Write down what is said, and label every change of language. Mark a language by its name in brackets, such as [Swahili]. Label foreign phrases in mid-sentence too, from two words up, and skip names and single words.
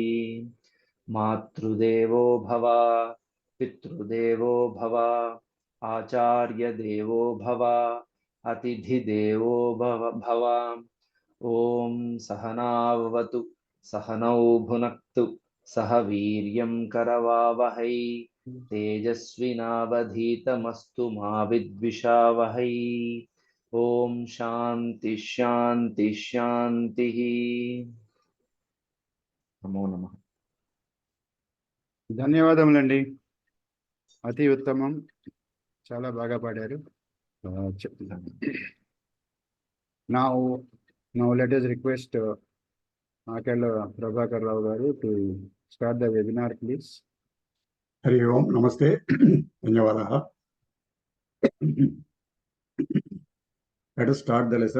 [Sanskrit] मातृदेवो भव पितृदेवो भव आचार्यदेवो भव अतिथिदेवो भव ॐ सहनाववतु सहनौ भुनक्तु सह वीर्यं करवावहै तेजस्विनावधीतमस्तु मा विद्विषावहै ॐ शान्ति शान्ति शान्तिः नमो नमः [Telugu] ధన్యవాదములండి. అతి ఉత్తమం, చాలా బాగా పాడారు. [English] Now let us request Akella Prabhakar Rao garu to start the webinar, please. [Sanskrit] हरि ओम्, नमस्ते, धन्यवादाः. [English] Let us start the lessons.